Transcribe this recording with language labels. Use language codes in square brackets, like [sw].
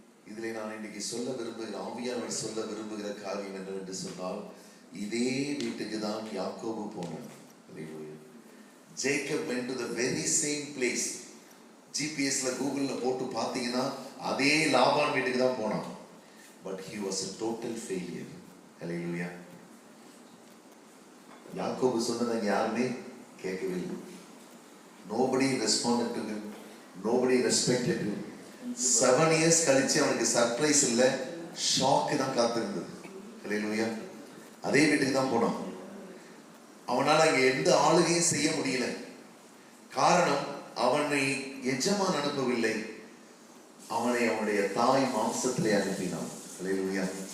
[ta] இதிலே நான் இன்னைக்கு சொல்ல விரும்புகிற, ஆவியானவர் சொல்ல விரும்புகிற காரியம் என்னவென்று சொன்னால், இதே வீட்டுக்கு தான் யாக்கோபு போனார். [en] Jacob went to the very same place. [ta] ஜிபிஎஸ்ல கூகுள்ல போட்டு பார்த்தீங்கன்னா அதே லாபான் வீட்டுக்கு தான் போனான். [en] But he was a total failure. Hallelujah. [ta] யாக்கோபு சொன்னதை யாருமே கேட்கவில்லை. [en] Nobody responded to him. Nobody respected him. [ta] 7 years கழிச்சு அவனுக்கு சர்ப்ரைஸ் இல்ல, ஷாக் தான் காத்திருந்தது. ஹல்லேலூயா. அதே வீட்டுக்கு தான் போனான். அவனால அங்க எந்த ஆளுகையும் செய்ய முடியல. காரணம், அவனை எஜமான் அனுப்பவில்லை, அவனை அவனுடைய தாய் மாம்சத்திலே அனுப்பினான். ஹல்லேலூயா.